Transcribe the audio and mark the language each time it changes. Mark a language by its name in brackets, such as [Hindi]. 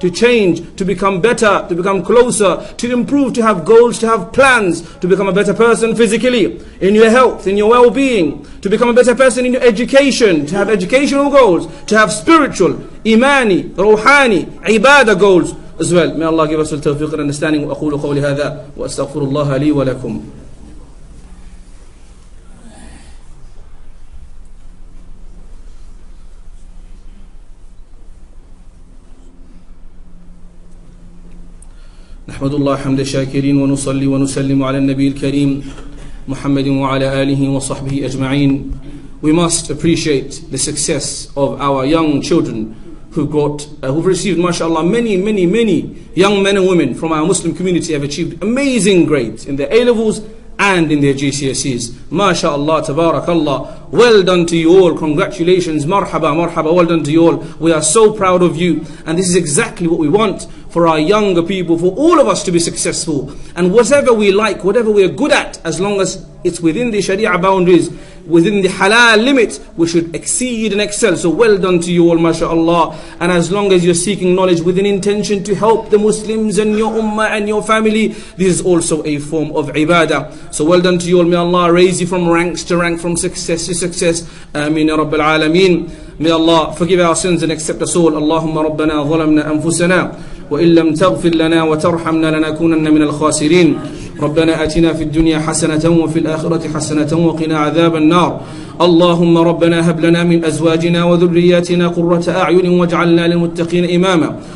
[English] To change, to become better, to become closer, to improve, to have goals, to have plans, to become a better person physically, in your health, in your well-being, to become a better person in your education, to have educational goals, to have spiritual, imani, ruhani, ibadah goals as well. May Allah give us the tawfiq and understanding. [Arabic] وأقول قولي هذا وأستغفر الله لي ولكم. نحمد الله حمد الشاكرين ونصلي ونسلم على النبي الكريم محمد وعلى آله وصحبه أجمعين. [English] We must appreciate the success of our young children who've received, mashallah, many young men and women from our Muslim community have achieved amazing grades in their A-levels and in their GCSEs. MashaAllah, tabarakallah. Well done to you all. Congratulations. Marhaba, marhaba. Well done to you all. We are so proud of you. And this is exactly what we want for our younger people, for all of us to be successful. And whatever we like, whatever we are good at, as long as it's within the Sharia boundaries, within the halal limits, we should exceed and excel. So well done to you all, mashallah. And as long as you're seeking knowledge with an intention to help the Muslims and your ummah and your family, this is also a form of ibadah. So well done to you all. May Allah raise you from ranks to rank, from success to success. [Arabic] Ameen ya Rabbil Alameen. [English] May Allah forgive our sins and accept us all. [Arabic] Allahumma rabbana zalamna anfusana وإن لم تغفر لنا وترحمنا لنكونن من الخاسرين. ربنا آتنا في الدنيا حسنة وفي الآخرة حسنة وقنا عذاب النار. اللهم ربنا هب لنا من أزواجنا وذرياتنا قرة أعين واجعلنا للمتقين إماما.